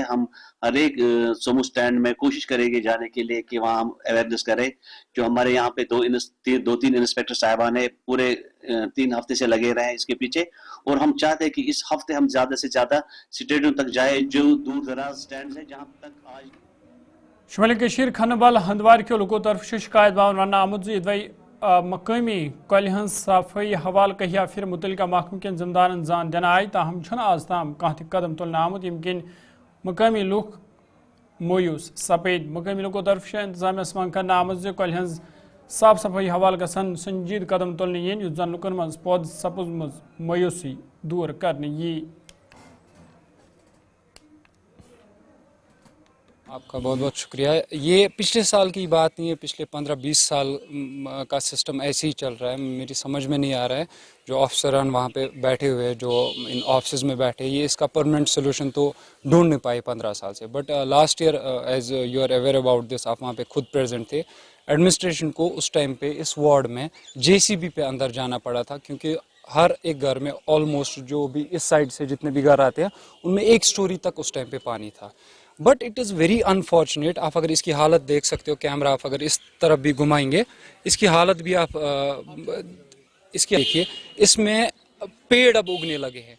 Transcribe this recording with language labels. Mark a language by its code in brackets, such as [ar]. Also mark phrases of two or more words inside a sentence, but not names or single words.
[ur] ہم ہر ایک سومو اسٹینڈ میں کوشش کریں گے جانے کے لیے کہ وہاں ہم اویئرنیس کریں. جو ہمارے یہاں پہ دو تین انسپیکٹر صاحبان ہیں، پورے 3 ہفتے سے لگے رہے ہیں اس کے پیچھے. اور ہم چاہتے ہیں کہ اس ہفتے ہم زیادہ سے زیادہ اسٹیڈیوں تک جائیں جو دور دراز اسٹینڈز ہیں جہاں تک آج [ks] شمالی کشیر کھنبل ہندوار کے لوگوں طرف شکایت باون ون آمت یدوئی مقامی کۄلہِ ہٕنٛز صفٲیی حوالہ کہیا پھر متعلقہ محکمہ کٮ۪ن ذمہ دارن زان دنہٕ آیہِ تاہم چھُنہٕ آز تام کانٛہہ تہِ قدم تُلنہٕ آمُت ییٚمہِ کِنۍ مقٲمی لُکھ مویوٗس سپدۍ. مقٲمی لوٗکو طرف انتظامیہس منٛگ کرنہٕ آمٕژ زِ کۄلہِ ہٕنٛز صاف صفٲیی حوالہ گژھن سنجیدٕ قدم تُلنہٕ یِنۍ یُتھ زن لُکن منٛز پٲدٕ سپٕزمٕژ مویوٗسی دوٗر کرنہٕ یی. [ur] آپ کا بہت بہت شکریہ. یہ پچھلے سال کی بات نہیں ہے، پچھلے 15-20 سال کا سسٹم ایسے ہی چل رہا ہے. میری سمجھ میں نہیں آ رہا ہے جو آفسران وہاں پہ بیٹھے ہوئے جو ان آفسز میں بیٹھے یہ اس کا [en] permanent solution [ur] تو ڈھونڈ نہیں پائے 15 سال سے. [en] but last year as you are aware about this, [ur] آپ وہاں پہ خود پریزنٹ تھے. ایڈمنسٹریشن کو اس ٹائم پہ اس وارڈ میں JCB پہ اندر جانا پڑا تھا کیونکہ ہر ایک گھر میں آلموسٹ جو بھی اس سائڈ سے جتنے بھی گھر آتے ہیں ان میں 1 سٹوری تک اس ٹائم پہ پانی تھا. [en] but it is very unfortunate. [ur] آپ اگر اس کی حالت دیکھ سکتے ہو، کیمرہ آپ اگر اس طرف بھی گھمائیں گے اس کی حالت بھی آپ اس کی دیکھیے، اس میں پیڑ اب اگنے لگے ہیں.